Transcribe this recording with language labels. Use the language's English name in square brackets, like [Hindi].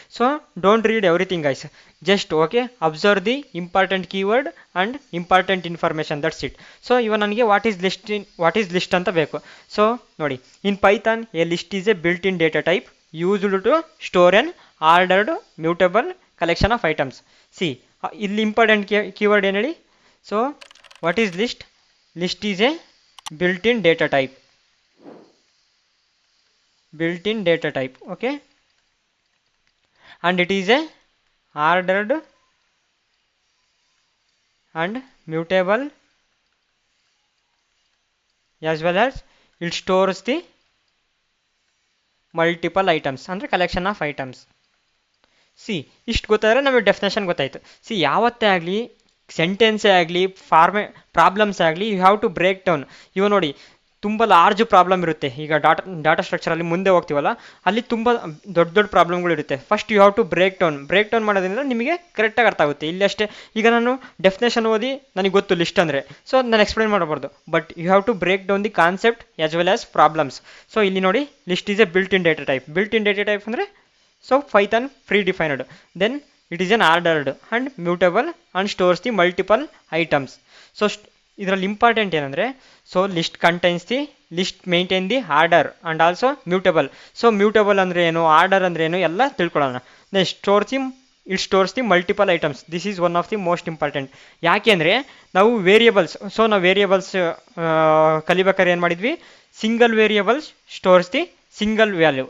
[English] So don't read everything guys, just okay observe the important keyword and important information, that's it. [Kannada] So ಇವಾಗ ನನಗೆ what is list ಅಂತ ಬೇಕು. So ನೋಡಿ, [English] In Python a list is a built in data type used to store an ordered mutable collection of items. [Kannada] C ಇಲ್ಲಿ important keyword ಏನು ಹೇಳಿ. [English] So what is list? List is a built-in data type. Built-in data type, okay? And it is a ordered and mutable, as well as it stores the multiple items ಅಂದರೆ collection of items. [Kannada] C ಇಷ್ಟು ಗೊತ್ತಾದರೆ ನಮಗೆ definition ಗೊತ್ತಾಯಿತು. C ಯಾವತ್ತೇ ಆಗಲಿ, ಸೆಂಟೆನ್ಸೇ ಆಗಲಿ, problems ಆಗಲಿ, [English] You have to break down. [Kannada] ಇವಾಗ ನೋಡಿ ತುಂಬ ಲಾರ್ಜ್ ಪ್ರಾಬ್ಲಮ್ ಇರುತ್ತೆ. ಈಗ ಡಾಟಾ ಸ್ಟ್ರಕ್ಚರಲ್ಲಿ ಮುಂದೆ ಹೋಗ್ತೀವಲ್ಲ, ಅಲ್ಲಿ ತುಂಬ ದೊಡ್ಡ ಪ್ರಾಬ್ಲಮ್ಗಳಿರುತ್ತೆ. [English] first you have to break down [Kannada] ಮಾಡೋದ್ರಿಂದ ನಿಮಗೆ ಕರೆಕ್ಟಾಗಿ ಅರ್ಥ ಆಗುತ್ತೆ. ಇಲ್ಲಿ ಅಷ್ಟೇ, ಈಗ ನಾನು ಡೆಫಿನೇಷನ್ ಓದಿ ನನಗೆ ಗೊತ್ತು ಲಿಸ್ಟ್ ಅಂದರೆ, ಸೊ ನಾನು ಎಕ್ಸ್ಪ್ಲೈನ್ ಮಾಡಬಾರ್ದು. [English] But you have to break down the concept as well as problems. So [Kannada] ಇಲ್ಲಿ ನೋಡಿ [English] List is a built in data type. Built in data type ಅಂದರೆ so Python predefined, then it is an ordered and mutable and stores the multiple items. So [Kannada] ಇದರಲ್ಲಿ important ಏನಂದರೆ, [English] So list contains the list maintain the order and also mutable. [Kannada] So ಮ್ಯೂಟಬಲ್ ಅಂದರೆ ಏನು, order ಅಂದರೆ ಏನು ಎಲ್ಲ ತಿಳ್ಕೊಳ್ಳೋಣ. [English] Next it stores the multiple items. This is one of the most important. [Kannada] ಯಾಕೆಂದರೆ ನಾವು ವೇರಿಯೇಬಲ್ಸ್, ಸೊ ನಾವು ವೇರಿಯೇಬಲ್ಸ್ ಕಲಿಬೇಕಾದ್ರೆ ಏನು ಮಾಡಿದ್ವಿ, [English] Single variables stores the single value.